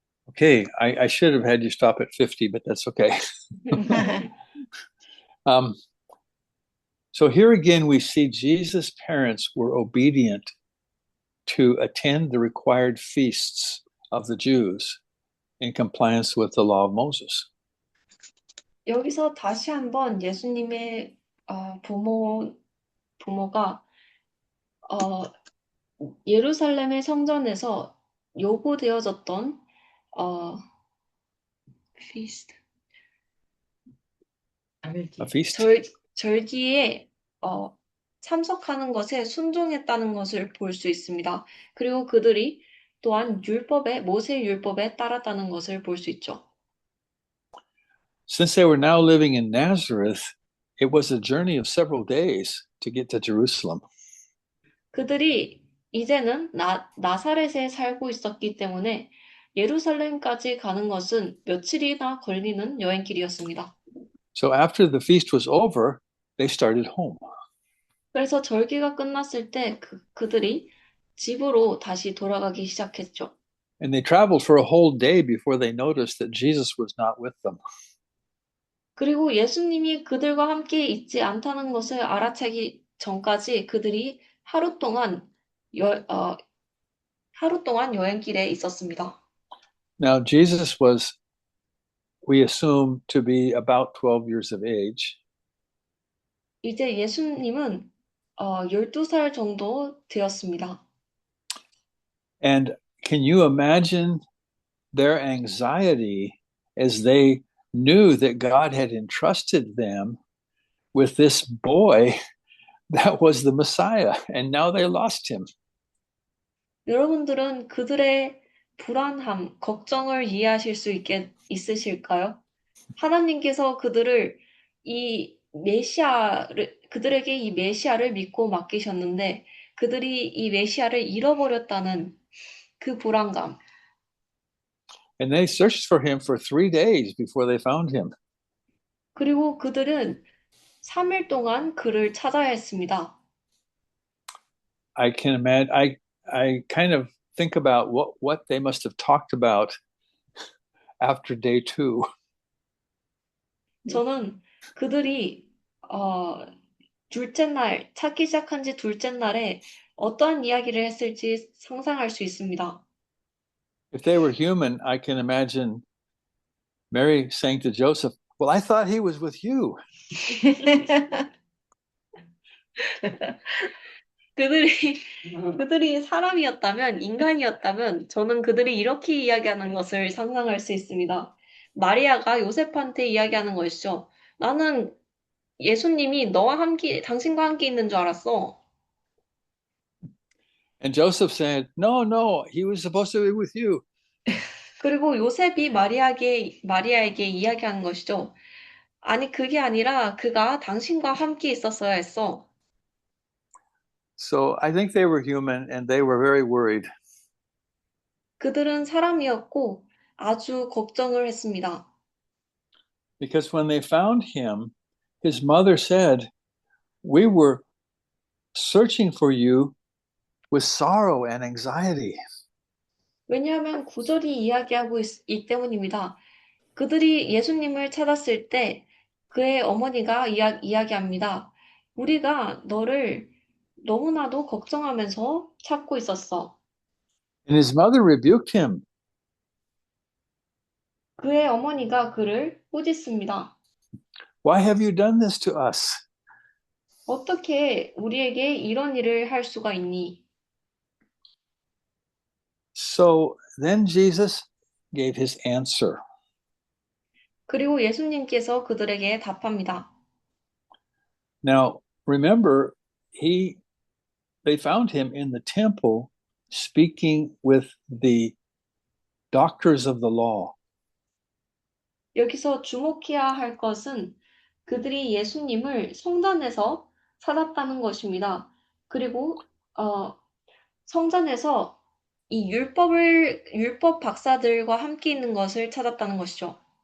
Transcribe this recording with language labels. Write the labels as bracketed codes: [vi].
[en] Okay, I should have had you stop at 50, but that's okay. Um, so here again, we see Jesus' parents were obedient to attend the required feasts of the Jews in compliance with the law of Moses. [ko] 여기서 다시 한번 예수님의 부모가 예루살렘의 성전에서 요구되어졌던 feast, [en] A feast? [ko] 절기에 참석하는 것에 순종했다는 것을 볼 수 있습니다. 그리고 그들이 또한 모세 율법에 따랐다는 것을 볼 수 있죠. [en] Since they were now living in Nazareth, it was a journey of several days to get to Jerusalem. [ko] 그들이 이제는 나사렛에 살고 있었기 때문에 예루살렘까지 가는 것은 며칠이나 걸리는 여행길이었습니다. [en] So after the feast was over, they started home. [ko] 그래서 절기가 끝났을 때 그들이 집으로 다시 돌아가기 시작했죠. [en] And they traveled for a whole day before they noticed that Jesus was not with them. [ko] 그리고 예수님이 그들과 함께 있지 않다는 것을 알아채기 전까지 그들이 하루 동안 여행길에 있었습니다. [en] Now, Jesus was, we assume, to be about 12 years of age. [ko] 이제 예수님은 12살 정도 되었습니다. [en] And can you imagine their anxiety as they knew that God had entrusted them with this boy that was the Messiah, and now they lost him? [ko] 여러분들은 그들의 불안함, 걱정을 이해하실 수 있으실까요? 하나님께서 그들에게 이 메시아를 믿고 맡기셨는데 그들이 이 메시아를 잃어버렸다는 그 불안감. [en] And they searched for him for 3 days before they found him. [ko] 그리고 그들은 3일 동안 그를 찾아야 했습니다. [en] I can imagine, I kind of think about what they must have talked about after day 2. [ko] 저는 그들이 둘째 날, 찾기 시작한 지 둘째 날에 어떠한 이야기를 했을지 상상할 수 있습니다. [en] If they were human, I can imagine Mary saying to Joseph, "Well, I thought he was with you." [ko] 그들이 사람이었다면, 인간이었다면, 저는 그들이 이렇게 이야기하는 것을 상상할 수 있습니다. 마리아가 요셉한테 이야기하는 것이죠. 나는 예수님이 당신과 함께 있는 줄 알았어. [en] And Joseph said, "No, he was supposed to be with you." [ko] 그리고 요셉이 마리아에게 이야기하는 것이죠. 아니, 그게 아니라 그가 당신과 함께 있었어야 했어. [en] So I think they were human and they were very worried. [ko] 그들은 사람이었고 아주 걱정을 했습니다. [en] Because when they found him, his mother said, "We were searching for you with sorrow and anxiety." [ko] 왜냐하면 구절이 이야기하고 있기 때문입니다. 그들이 예수님을 찾았을 때 그의 어머니가 이야기합니다. 우리가 너를 너무나도 걱정하면서 찾고 있었어. [en] And his mother rebuked him. [ko] 그의 어머니가 그를 꾸짖습니다. [en] "Why have you done this to us?" [ko] 어떻게 우리에게 이런 일을 할 수가 있니? [en] So then Jesus gave his answer. [ko] 그리고 예수님께서 그들에게 답합니다. [en] Now, remember, they found him in the temple speaking with the doctors of the law. [ko] 여기서 주목해야 할 것은 그들이 예수님을 성전에서 찾았다는 것입니다. 그리고 성전에서 이 율법 박사들과 함께 있는 것을 찾았다는 것이죠.